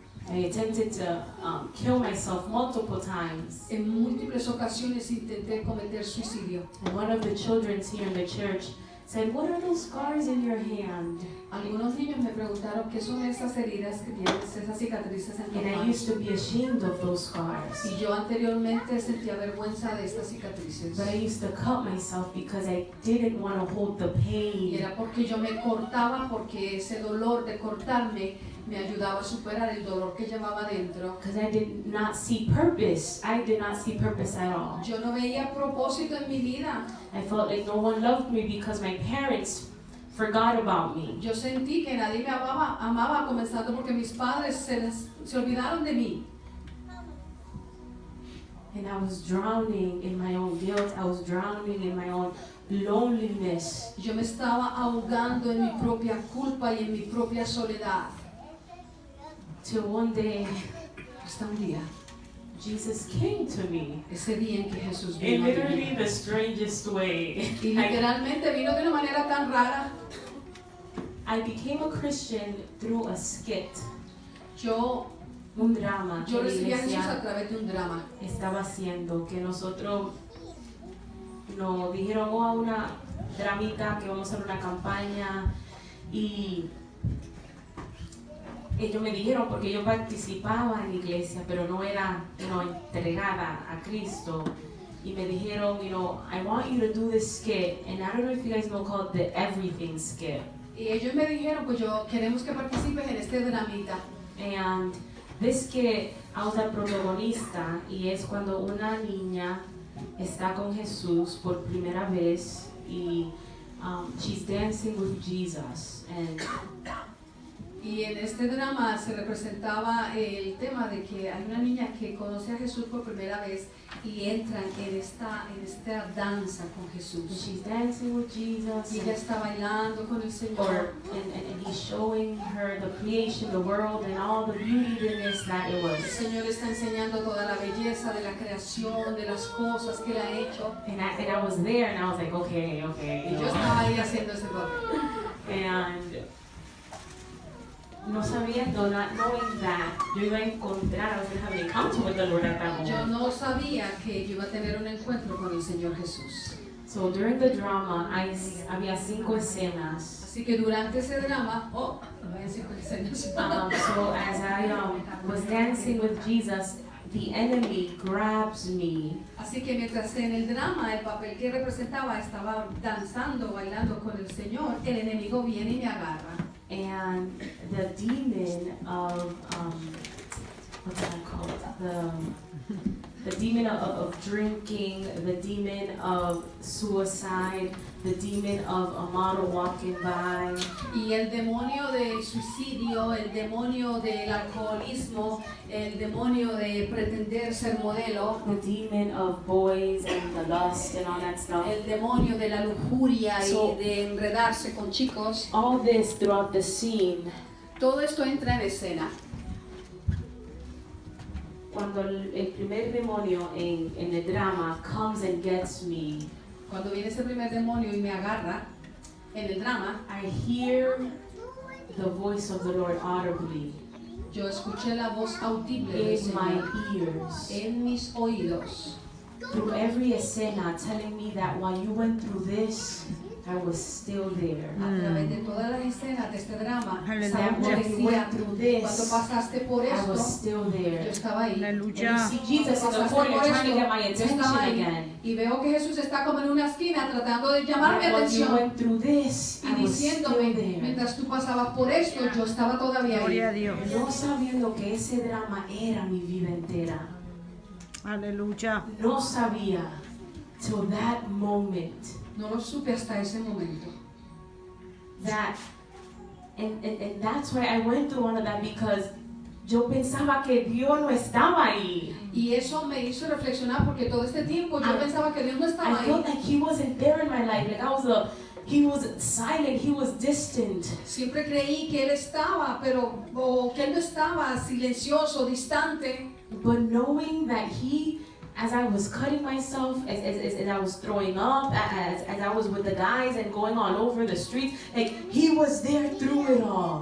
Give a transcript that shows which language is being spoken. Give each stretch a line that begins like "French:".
English: I attempted to kill myself multiple times.
Spanish: En múltiples ocasiones intenté cometer suicidio.
English: And one of the children here in the church said, "What are those scars in your hand?"
Spanish: Algunos niños me preguntaron qué son esas heridas que tienes, esas cicatrices en tu mano.
English: And I used to be ashamed of those scars.
Spanish: Y yo anteriormente sentía vergüenza de estas cicatrices.
English: But I used to cut myself because I didn't want to hold the pain.
Spanish: Y era porque yo me cortaba, porque ese dolor de cortarme me ayudaba a superar el dolor que llevaba dentro.
English: Because I did not see purpose. I did not see purpose at all.
Spanish: Yo no veía propósito en mi vida.
English: I felt like no one loved me because my parents forgot about me.
Spanish: Yo sentí que nadie me amaba, comenzando porque mis padres se olvidaron de mí.
English: And I was drowning in my own guilt. I was drowning in my own loneliness.
Spanish: Yo me estaba ahogando en mi propia culpa y en mi propia soledad.
English: Till one day,
Spanish: hasta un día,
English: Jesus came to me.
Spanish: Ese día en que Jesús
English: In
Spanish: vino.
English: literally the strangest way.
Spanish: Y literalmente vino de una manera tan rara.
English: I became a Christian through a skit.
Spanish: Un drama. Yo recibí a Jesús a través de un drama. Estaba haciendo que nosotros nos dijeron a una dramita que vamos a hacer una campaña y ellos me dijeron porque yo participaba en la iglesia pero no era entregada a Cristo y me dijeron
English: I want you to do this skit and I don't know if you guys know called the everything skit.
Spanish: Y ellos me dijeron pues queremos que participes en este dramita.
English: And this skit
Spanish: habla protagonista y es cuando una niña está con Jesús por primera vez y
English: she's dancing with Jesus
Spanish: y en este drama se representaba el tema de que hay una niña que conoce a Jesús por primera vez y entran en esta danza con Jesús.
English: She's dancing with Jesus.
Spanish: Y ella está bailando con el Señor.
English: And he's showing her the creation, the world, and all the beautiness that it was.
Spanish: El Señor está enseñando toda la belleza de la creación, de las cosas que Él ha hecho.
English: And I was there, and I was like, okay.
Spanish: Y yo estaba ahí haciendo ese papel.
English: And
Spanish: no sabiendo,
English: not knowing that
Spanish: yo iba a encontrar,
English: I was going to have an encounter with the Lord at that moment.
Spanish: Yo no sabía que yo iba a tener un encuentro con el Señor Jesús.
English: So during the drama,
Spanish: había 5 escenas. Así que durante ese drama, voy a decir con escenas.
English: So as I was dancing with Jesus, the enemy grabs me.
Spanish: Así que mientras en el drama, el papel que representaba, estaba danzando, bailando con el Señor, el enemigo viene y me agarra.
English: And the demon of, what's that called? The demon of drinking, the demon of suicide, the demon of a model walking by.
Spanish: Y el demonio del suicidio, el demonio del alcoholismo, el demonio de pretender ser modelo,
English: The demon of boys and the lust and all that stuff.
Spanish: el demonio de la lujuria
English: So,
Spanish: y de enredarse con chicos.
English: all this throughout the scene.
Spanish: Todo esto entra en escena. Cuando el primer demonio en el drama
English: comes and gets me,
Spanish: Cuando viene ese primer demonio y me agarra en el drama,
English: I hear the voice of the Lord audibly
Spanish: yo escuché la voz audible del
English: in my
Spanish: Señor
English: ears,
Spanish: en mis oídos,
English: through every escena, telling me that while you went through this, I was still there.
Spanish: a través de todas las escenas de este drama. Aleluya. Esa voz
English: When you
Spanish: decía,
English: went through this,
Spanish: cuando pasaste por
English: I
Spanish: esto,
English: was still
Spanish: yo
English: there.
Spanish: estaba ahí.
English: And you
Spanish: Aleluya.
English: see Jesus in the
Spanish: Pasaste
English: corner
Spanish: por
English: trying to get my
Spanish: esto, yo
English: attention
Spanish: estaba ahí.
English: again.
Spanish: Y veo que Jesús está como en una esquina tratando de llamar mi
English: And when you
Spanish: atención
English: went through this,
Spanish: y
English: I was still
Spanish: diciéndome,
English: there.
Spanish: mientras tú pasabas por esto, yo estaba todavía Gloria a ahí. Dios. No sabiendo que ese drama era mi vida entera. Aleluya. No sabía
English: till that moment
Spanish: No lo supe hasta ese momento.
English: that, and that's why I went through all of that, because
Spanish: yo pensaba que Dios no estaba ahí. Y eso me hizo reflexionar porque todo este tiempo yo pensaba que Dios no estaba
English: I felt
Spanish: ahí.
English: like He wasn't there in my life. Like He was silent. He was distant.
Spanish: Siempre creí que Él estaba, pero o que Él no estaba, silencioso, distante.
English: But knowing that He, as I was cutting myself, as I was throwing up, as I was with the guys and going all over the streets, like He was there through it all.